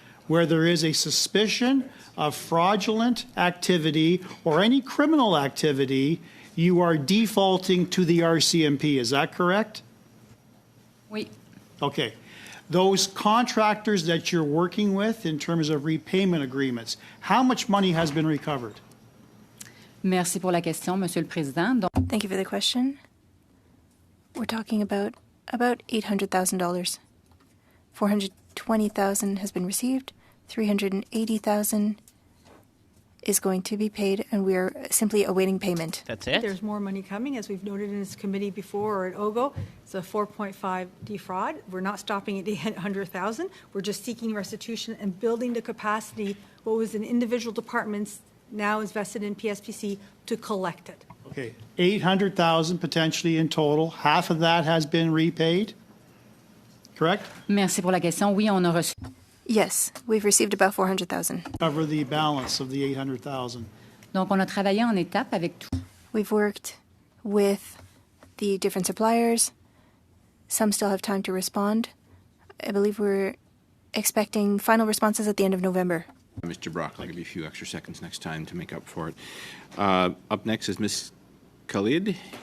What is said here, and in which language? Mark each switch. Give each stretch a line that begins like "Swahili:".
English: Where there is a suspicion of fraudulent activity or any criminal activity, you are defaulting to the RCMP. Is that correct?
French: Oui.
English: Okay. Those contractors that you're working with in terms of repayment agreements, how much money has been recovered?
French: Merci pour la question, Monsieur le Président.
English: Thank you for the question. We're talking about $800,000. $420,000 has been received. $380,000 is going to be paid, and we are simply awaiting payment. That's it? There's more money coming, as we've noted in this committee before, or at OGO. It's a 4.5 defraud. We're not stopping at 800,000. We're just seeking restitution and building the capacity. What was in individual departments now is vested in PSPC to collect it. Okay, 800,000 potentially in total. Half of that has been repaid, correct?
French: Merci pour la question. Oui, on a reçu.
English: Yes, we've received about $400,000. Cover the balance of the 800,000.
French: Donc, on a travaillé en étapes avec tout.
English: We've worked with the different suppliers. Some still have time to respond. I believe we're expecting final responses at the end of November. Mr. Brock, I'll give you a few extra seconds next time to make up for it. Up next is Ms. Khalid.